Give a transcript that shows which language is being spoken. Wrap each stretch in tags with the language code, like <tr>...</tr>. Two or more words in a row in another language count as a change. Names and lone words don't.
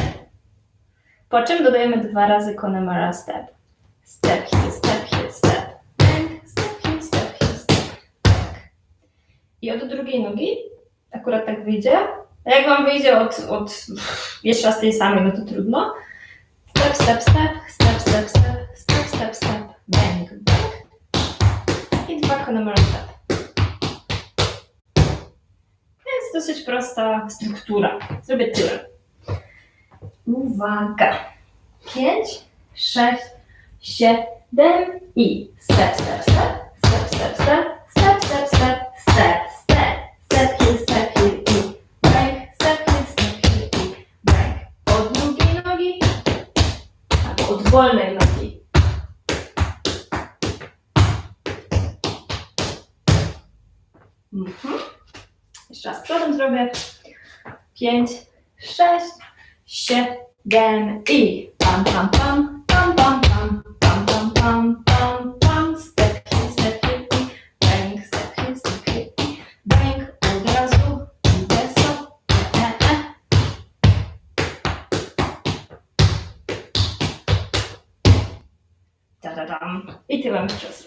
<pl>Po czym dodajemy 2 razy Connemara step. Step,</pl> <en>heel, step, heel, step. Bang, step, heel, step, heel, step.</en> <pl>Tak. I od drugiej nogi akurat tak wyjdzie. A jak wam wyjdzie od jeszcze raz tej samej, no to trudno.</pl> <en>Step, step, step, step, step, step, step, step, step, bang, bang.</en> <pl>I 2 Connemara step. Więc dosyć prosta struktura. Zrobię tyłem. Uwaga.</pl> <en>5, 6, 7 i step, step, step, step, step, step, step, step, step, step, step, step, heel, step, heel i bang, step, heel, step, heel i bang.</en> <pl>Od drugiej nogi albo od wolnej nogi. Jeszcze raz przodem zrobię. 5, 6, 7 i pam, pam, pam, pam, pam, pam, pam, pam, pam, pam, pam, step,</pl> <en>heel i bang, step, heel i bang,</en> <pl>od razu idę sobie,</pl> <en>Ta-da-dam.</en> <pl>I tyłem jeszcze sobie.</pl>